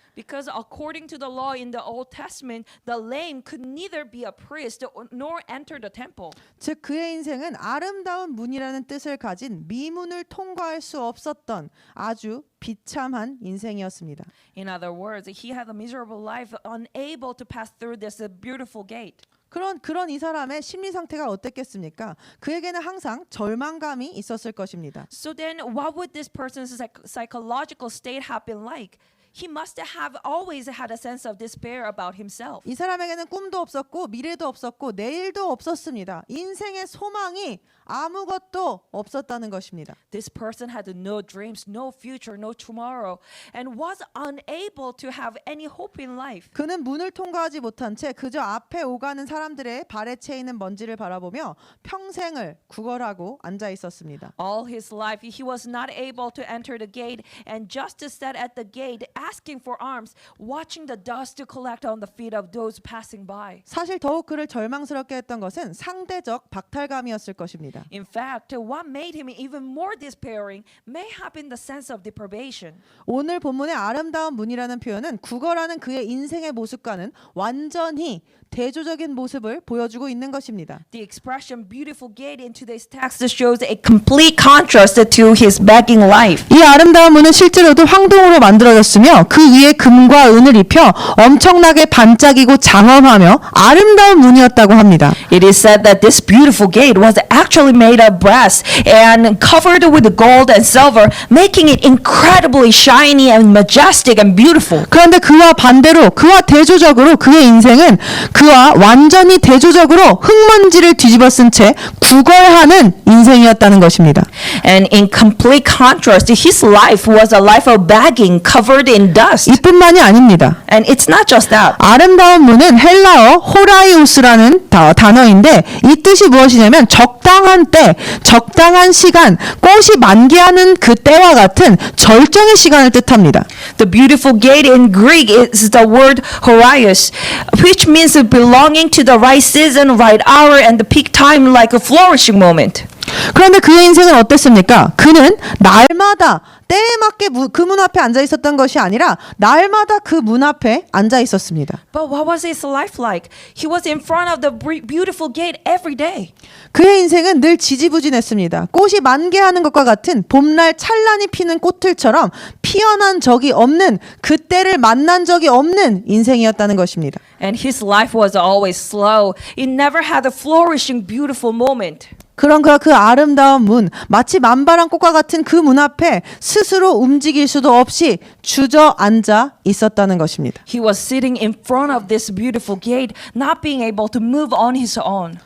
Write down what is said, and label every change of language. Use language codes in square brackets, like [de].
[en] Because according to the law in the Old Testament, the lame could neither be a priest nor enter the temple. [ko] 즉 그의 인생은 아름다운 문이라는 뜻을 가진 미문을 통과할 수 없었던 아주 비참한 인생이었습니다. [en] In other words, he had a miserable life, unable to pass through this beautiful gate. [ko] 그런 이 사람의 심리 상태가 어땠겠습니까? 그에게는 항상 절망감이 있었을 것입니다. [en] So then, what would this person's psychological state have been like? He must have always had a sense of despair about himself. [ko] 이 사람에게는 꿈도 없었고 미래도 없었고 내일도 없었습니다. 인생의 소망이 아무것도 없었다는 것입니다. [en] This person had no dreams, no future, no tomorrow, and was unable to have any hope in life. [ko] 그는 문을 통과하지 못한 채 그저 앞에 오가는 사람들의 발에 채이는 먼지를 바라보며 평생을 구걸하고 앉아 있었습니다. [en] All his life, he was not able to enter the gate and just to sit at the gate asking for alms, watching the dust to collect on the feet of those passing by. [ko] 사실 더욱 그를 절망스럽게 했던 것은 상대적 박탈감이었을 것입니다. [en] In fact, what made him even more despairing may have been the sense of deprivation. [ko] 오늘 본문의 아름다운 문이라는 표현은 구걸하는 그의 인생의 모습과는 완전히 대조적인 모습을 보여주고 있는 것입니다. [en] The expression beautiful gate in today's text shows a complete contrast to his begging life. [ko] 이 아름다운 문은 실제로도 황동으로 만들어졌으며 하며 그 위에 금과 은을 입혀 엄청나게 반짝이고 장엄하며 아름다운 문이었다고 합니다. [en] It is said that this beautiful gate was actually made of brass and covered with gold and silver, making it incredibly shiny and majestic and beautiful. [ko] 그런데 그와 반대로 그와 대조적으로 그의 인생은 그와 완전히 대조적으로 흙먼지를 뒤집어 쓴 채 구걸하는 인생이었다는 것입니다. [en] And in complete contrast, his life was a life of begging covered in dust. [ko] 이뿐만이 아닙니다. [en] And it's not just that. [ko] 아름다운 문은 헬라어 호라이오스라는 단어인데 이 뜻이 무엇이냐면 적당한 때, 적당한 시간, 꽃이 만개하는 그 때와 같은 절정의 시간을 뜻합니다. [en] The beautiful gate in Greek is the word horaios, which means belonging to the right season, right hour, and the peak time like a flourishing moment. [ko] 그런데 그의 인생은 어땠습니까? 그는 날마다 때에 맞게 그 문 앞에 앉아 있었던 것이 아니라 날마다 그 문 앞에 앉아 있었습니다. [en] But what was his life like? He was in front of the beautiful gate every day. [ko] 그의 인생은 늘 지지부진했습니다. 꽃이 만개하는 것과 같은 봄날 찬란히 피는 꽃들처럼 피어난 적이 없는, 그때를 만난 적이 없는 인생이었다는 것입니다. [en] And his life was always slow. It never had a flourishing, beautiful moment. [ko] 그런 그 아름다운 문, 마치 만발한 꽃과 같은 그 문 앞에 스스로 움직일 수도 없이 주저앉아 있었다는 것입니다. [en] He was sitting in front of this beautiful gate, not being able to move on his own.